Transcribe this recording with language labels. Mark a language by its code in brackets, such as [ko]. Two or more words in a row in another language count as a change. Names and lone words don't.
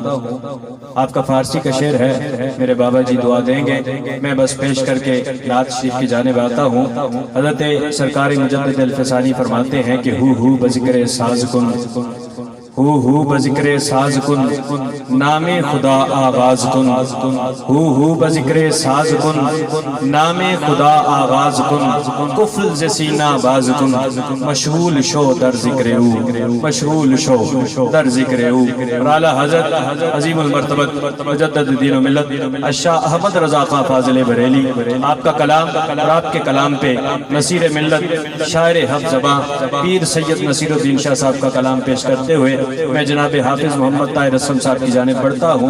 [ur] آپ کا فارسی کا شعر ہے، میرے بابا جی دعا دیں گے، میں بس پیش کر کے نعت شریف کی جانب آتا ہوں۔ حضرت سرکار مجدد الفسانی فرماتے ہیں کہ [fa] ہو بذکر ساز کن، ہو بذکر ساز کن، نام خدا آغاز کن، ہو بذکر ساز کن، نام خدا آغاز کن، کفل ز سینہ باز کن، مشغول شو در ذکر او، مشغول شو در ذکر او۔ [ur] اور اعلیٰ حضرت عظیم المرتبت مجدد دین و ملت الشاہ احمد رضا خان فاضل بریلی، آپ کا کلام اور آپ کے کلام پہ نصیر ملت شاعر حق زباں پیر سید نصیر الدین شاہ صاحب کا کلام پیش کرتے ہوئے میں جناب حافظ محمد طاہر اسلم صاحب کی جانب بڑھتا ہوں۔